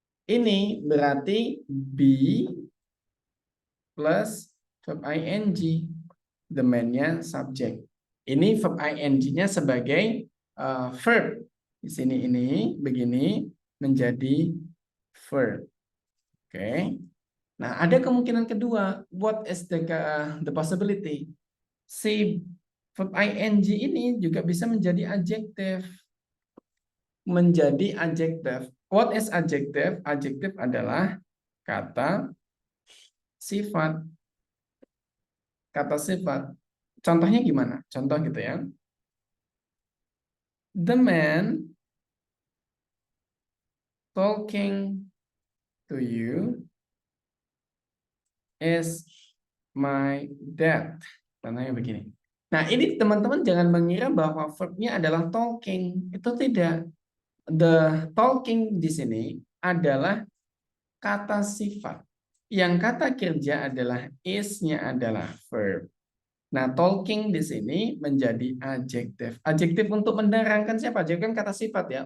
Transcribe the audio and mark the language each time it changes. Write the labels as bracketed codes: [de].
[id] Ini berarti be plus verb ing. The man-nya subject. Ini verb ing-nya sebagai verb. Di sini ini begini menjadi verb. Oke. Nah, ada kemungkinan kedua. [en] What is the possibility? [id] Si verb ing ini juga bisa menjadi adjective. Menjadi adjective. [en] What is adjective? [id] Adjective adalah kata sifat. Kata sifat. Contohnya gimana? Contoh gitu ya. [en] The man talking to you is my dad. [id] Contohnya begini. Nah, ini teman-teman jangan mengira bahwa verbnya adalah talking. Itu tidak. The talking di sini adalah kata sifat. Yang kata kerja adalah is-nya adalah verb. Nah, talking di sini menjadi adjective. Adjective untuk menerangkan siapa? Adjective kan kata sifat ya.